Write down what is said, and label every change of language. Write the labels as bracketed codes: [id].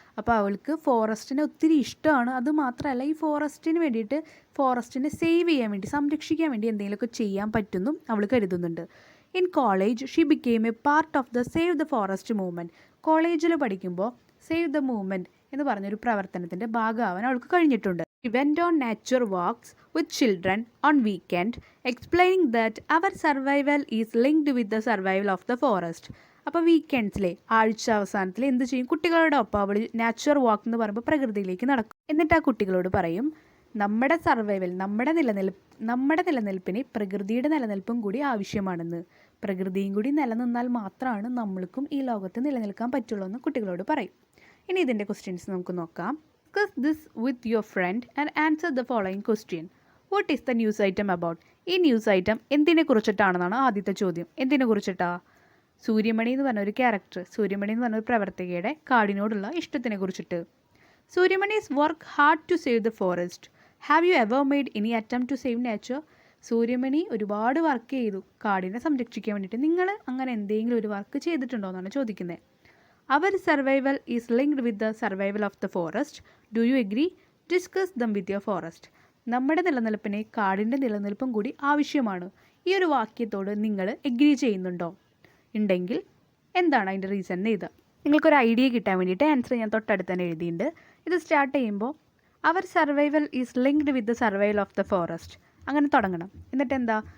[ml] അപ്പോൾ അവൾക്ക് ഫോറസ്റ്റിനെ ഒത്തിരി ഇഷ്ടമാണ്. അതുമാത്രമല്ല ഈ ഫോറസ്റ്റിന് വേണ്ടിയിട്ട്, ഫോറസ്റ്റിനെ സേവ് ചെയ്യാൻ വേണ്ടി, സംരക്ഷിക്കാൻ വേണ്ടി എന്തെങ്കിലുമൊക്കെ ചെയ്യാൻ പറ്റുമെന്നും അവൾ കരുതുന്നുണ്ട്. [en] In college she became a part of the save the forest movement. [ml] കോളേജിൽ പഠിക്കുമ്പോൾ സേവ് ദ മൂവ്മെൻറ്റ് എന്ന് പറഞ്ഞൊരു പ്രവർത്തനത്തിൻ്റെ ഭാഗമാവാൻ അവൾക്ക് കഴിഞ്ഞിട്ടുണ്ട്. [en] She went on nature walks with children on weekend, explaining that our survival is linked with the survival of the forest. [ml] അപ്പോൾ വീക്കെൻഡ്സിലെ ആഴ്ച അവസാനത്തിൽ എന്ത് ചെയ്യും? കുട്ടികളുടെ ഒപ്പം അവൾ നാച്ചുറൽ വാക്ക് എന്ന് പറയുമ്പോൾ പ്രകൃതിയിലേക്ക് നടക്കും. എന്നിട്ട് ആ കുട്ടികളോട് പറയും, നമ്മുടെ സർവൈവൽ, നമ്മുടെ നിലനിൽപ്പിന് പ്രകൃതിയുടെ നിലനിൽപ്പും കൂടി ആവശ്യമാണെന്ന്. പ്രകൃതിയും കൂടി നിലനിന്നാൽ മാത്രമാണ് നമ്മൾക്കും ഈ ലോകത്ത് നിലനിൽക്കാൻ പറ്റുള്ളൂ എന്ന് കുട്ടികളോട് പറയും. ഇനി ഇതിൻ്റെ ക്വസ്റ്റ്യൻസ് നമുക്ക് നോക്കാം. [en] Discuss this with your friend and answer the following question. What is the news item about? [ml] ഈ ന്യൂസ് ഐറ്റം എന്തിനെ കുറിച്ചിട്ടാണെന്നാണ് ആദ്യത്തെ ചോദ്യം. എന്തിനെ കുറിച്ചിട്ടാ? സൂര്യമണി എന്ന് പറഞ്ഞ ഒരു ക്യാരക്ടർ, സൂര്യമണി എന്ന് പറഞ്ഞ ഒരു പ്രവർത്തകയുടെ കാടിനോടുള്ള ഇഷ്ടത്തിനെ കുറിച്ചിട്ട്. [en] Suryamani's work hard to save the forest. Have you ever made any attempt to save nature? [ml] Suryamani ഒരുപാട് വർക്ക് ചെയ്തു കാടിനെ സംരക്ഷിക്കാൻ വേണ്ടിയിട്ട്. നിങ്ങൾ അങ്ങനെ എന്തെങ്കിലും ഒരു വർക്ക് ചെയ്തിട്ടുണ്ടോ എന്നാണ് ചോദിക്കുന്നത്. [en] Our survival is linked with the survival of the forest. Do you agree? Discuss them with your forest. [ml] നമ്മുടെ നിലനിൽപ്പിനെ കാടിൻ്റെ നിലനിൽപ്പും കൂടി ആവശ്യമാണ്. ഈ ഒരു വാക്യത്തോട് നിങ്ങൾ എഗ്രി ചെയ്യുന്നുണ്ടോ? ഉണ്ടെങ്കിൽ എന്താണ് അതിൻ്റെ റീസൺ എന്ന് എഴുതുക. നിങ്ങൾക്കൊരു ഐഡിയ കിട്ടാൻ വേണ്ടിയിട്ട് ആൻസർ ഞാൻ തൊട്ടടുത്ത് തന്നെ എഴുതിയിട്ടുണ്ട്. ഇത് സ്റ്റാർട്ട് ചെയ്യുമ്പോൾ [en] our survival is linked with the survival of the forest [ml] അങ്ങനെ തുടങ്ങണം. എന്നിട്ട് എന്താ?